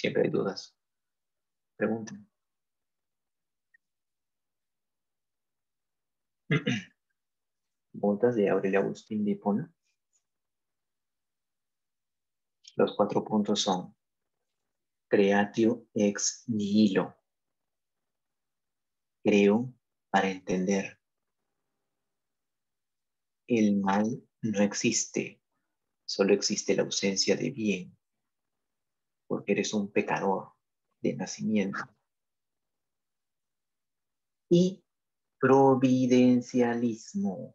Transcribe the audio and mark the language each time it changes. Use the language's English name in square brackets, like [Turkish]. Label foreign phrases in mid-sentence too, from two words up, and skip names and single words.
[Spanish] dudas, pregunten. Preguntas de Aurelia Agustín de Hipona. Los 4 puntos son: [Latin] creatio ex nihilo. [Spanish] Creo para entender. El mal no existe, solo existe la ausencia de bien, porque eres un pecador de nacimiento. Y providencialismo.